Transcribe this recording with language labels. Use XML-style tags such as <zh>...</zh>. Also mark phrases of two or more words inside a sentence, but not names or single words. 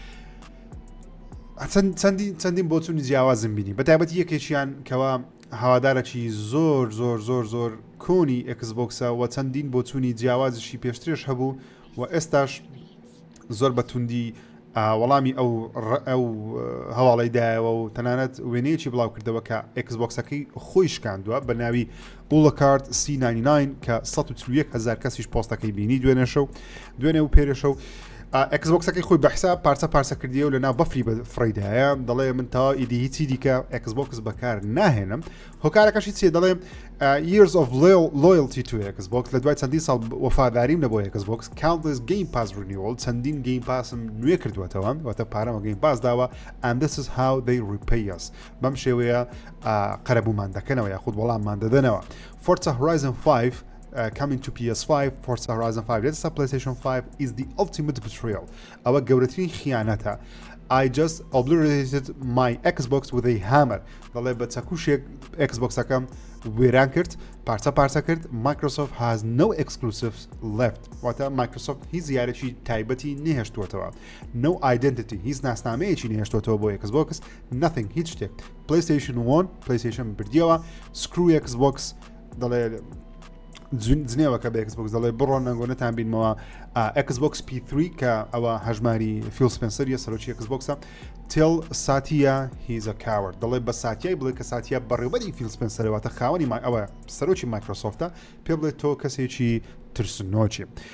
<ckb>چەندین بۆ چوونی جیاوازم بینی بە تایبەتی یەکێکیان کەوا هەوادارێکی زۆر کۆنی ئەکسبۆکسە و چەندین بۆ چوونی جیاوازشی پێشترێش هەبوو و ئێستاش زۆر بە توندی وەڵامی ئەو هەواڵی دایەوە و تەنانەت وێنەیەکی بڵاو کردەوە کە ئەکسبۆکسەکەی خۆی شکاندووە بە ناوی بوڵەکارد C99 کە 101,000 کەسیش پۆستەکەی بینی دوێنێ و پێرێشە و ئەکسبۆکسەکەی خۆی بەحساب پارچە کردیە و لە ناو بەفری فڕیدایە دەڵێ من تا ئیدی هیچی دیکە ئەکسبۆکس بەکار ناهێنم هۆکارەکەشی چێ دەڵێ</ckb> <en>years of loyalty to</en> <ckb>Xbox لە دوای چەندین ساڵ وەفاداریم لە بۆ Xbox</ckb> <en>countless game pass renewal</en> <ckb>چەندین game passم نوێ کردوێتەوە واتە پارەمە game pass داوە</ckb> <en>and this is how they repay us</en> <ckb>بەم شێوەیە قەرەبوومان دەکەنەوە یاخود وەڵاممان دەدەنەوە</ckb> <en>Forza Horizon 5 coming to PS5 Forza Horizon 5 let's PlayStation 5 is the ultimate betrayal</en> <ckb>ئەوە گەورەترین خیانەتە</ckb> <en>I just obliterated my Xbox with a hammer</en> <ckb>دەڵێ بە چەکوشێک Xboxەکەم وێران کرد پارچە کرد</ckb> <en>Microsoft has no exclusives left</en> <ckb>واتە Microsoft هیچ یارێکی تایبەتی نهێشتوەتەوە</ckb> <en>no identity</en> <ckb>هیچ ناسنامەیەکی نهێشتوەتەوە بۆ</ckb> <en>Xbox nothing</en> <ckb>هیچ شتێک</ckb> <en>PlayStation 1 PlayStation بردیەوە screw Xbox دەڵێ</en> <ckb>جنێوە کە بە ئەکسبۆکس دەڵێ بڕۆن نەنگۆنەتان بینمەوە ئەکسبۆکس P3 کە ئەوە هەژماری فیل سپێنسەریە سەرۆکی ئەکسبۆکسە</ckb> <en>tell Satya he's a coward</en> <ckb>دەڵێ بە ساتیای بڵێ کە ساتیە بەڕێوەری فیل سپێنسەرەوەتە خاوەنی ئەوە سەرۆکی مایکرۆسۆفتە پێ بڵێت تۆ کەسێکی ترسنۆکی</ckb>